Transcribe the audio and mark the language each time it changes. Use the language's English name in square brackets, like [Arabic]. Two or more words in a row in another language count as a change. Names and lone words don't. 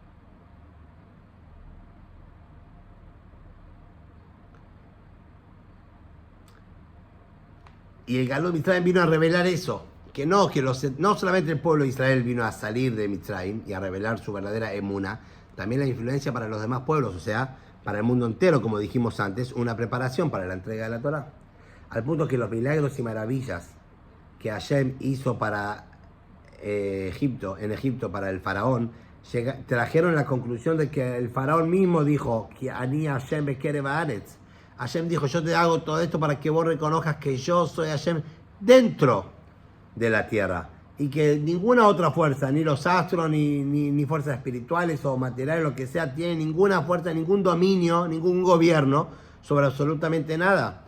[Spanish] Y el Galut de Mitzrayim vino a revelar eso, que no solamente el pueblo de Israel vino a salir de Mitzrayim y a revelar su verdadera emuna, también la influencia para los demás pueblos, o sea, para el mundo entero, como dijimos antes, una preparación para la entrega de la Torá. Al punto que los milagros y maravillas que Hashem hizo para Egipto, en Egipto para el faraón, trajeron la conclusión de que el faraón mismo dijo que [Hebrew] אני השם בקרב הארץ. [Spanish] Hashem dijo, yo te hago todo esto para que vos reconozcas que yo soy Hashem dentro de la tierra y que ninguna otra fuerza, ni los astros, ni fuerzas espirituales o materiales, lo que sea, tiene ninguna fuerza, ningún dominio, ningún gobierno sobre absolutamente nada.